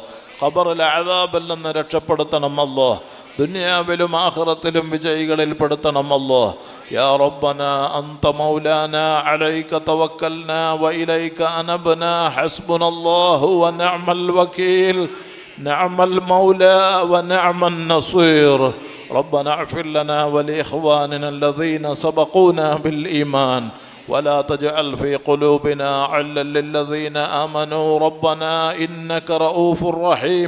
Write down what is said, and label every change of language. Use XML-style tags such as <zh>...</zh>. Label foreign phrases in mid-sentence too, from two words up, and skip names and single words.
<ml>ഖബറിലെ അദാബിൽ നിന്ന് രക്ഷപ്പെടുത്തണം അല്ലാഹ്. ദുനിയാവിലും ആഖിറത്തിലും വിജയികളിൽ പെടുത്തണം അല്ലാഹ്.</ml> <ar>يا ربنا أنت مولانا عليك توكلنا وإليك أنبنا حسبنا الله ونعم الوكيل نعم المولى ونعم النصير. ربنا اغفر لنا ولإخواننا الذين سبقونا بالإيمان ولا تجعل في قلوبنا غلا للذين آمنوا ربنا إنك رؤوف رحيم.</ar>